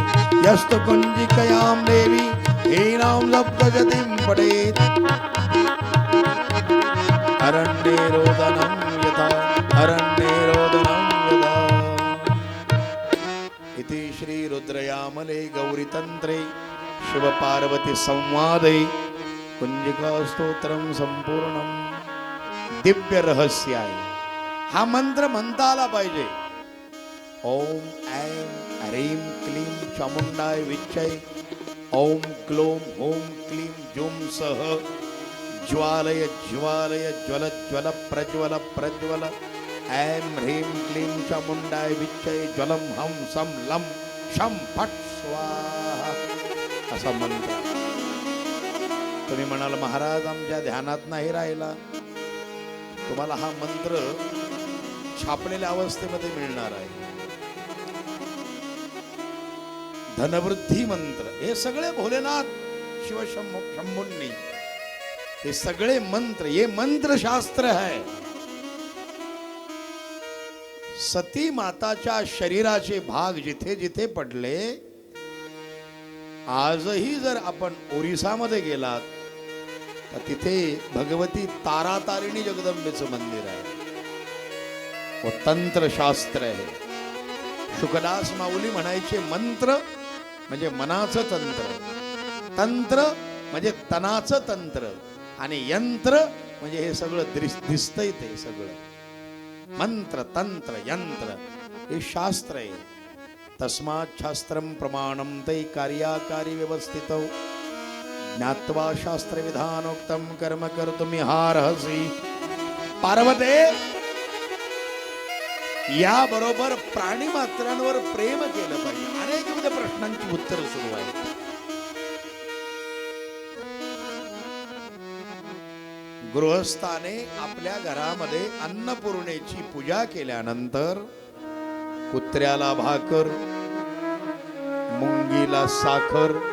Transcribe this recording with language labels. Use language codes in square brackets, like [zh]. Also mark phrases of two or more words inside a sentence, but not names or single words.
[sa] यस्तु कुञ्जिकयां देवी हीनां सप्तशतीं पठेत् अरण्ये रोदनं यथा अरण्ये रोदनं यथा। इति श्री रुद्रयामले गौरीतंत्रे शिवपार्वती संवादे कुंजिका स्तोत्रम संपूर्णम। [mr] दिव्य रहस्य आहे। हा मंत्र म्हणता आला पाहिजे। [sa] ओम ऐं ह्रीं क्लीं चामुंडाय विच्चै ओम क्लोम ओम क्लीं जूं सह ज्वालय ज्वालय ज्वल ज्वल प्रज्वल प्रज्वल ऐं ह्रीं क्लीं चामुंडाय विच्चै ज्वलं हं सं लं शं फट् स्वाहा [mr] असा मंत्र। तुम्ही म्हणाल महाराज आमच्या ध्यानात नाही राहिला। तुम्हाला हा मंत्र छापलेल्या अवस्थेमध्ये मिळणार आहे। धनवृद्धी मंत्र हे सगळे भोलेनाथ शिव शंभूंनी हे सगळे मंत्र [hi] ये मंत्र शास्त्र है। [mr] सती माताच्या शरीराचे भाग जिथे जिथे पडले आजही जर आपण ओरिसामध्ये गेलात तर तिथे भगवती तारातारिणी जगदंबेचं मंदिर आहे। वो तंत्र शास्त्र आहे। शुकदास माऊली म्हणायचे मंत्र म्हणजे मनाचं तंत्र, तंत्र म्हणजे तनाचं तंत्र आणि यंत्र म्हणजे हे सगळं दिसतंय ते सगळं। मंत्र तंत्र यंत्र हे शास्त्र आहे। [sa] तस्मात् शास्त्रम प्रमाणम तै कार्याकारी व्यवस्थितौ ज्ञात्वा शास्त्र विधानोक्तम कर्म कर्तुमिहार्हसि। [mr] पार्वते या बरोबर प्राणी मात्रांवर प्रेम केलं पाहिजे। अनेक विविध प्रश्नांची उत्तर सुरू आहेत। गृहस्थाने आपल्या घरामध्ये अन्नपूर्णेची पूजा केल्यानंतर कुत्र्याला भाकर, मुंगीला साखर,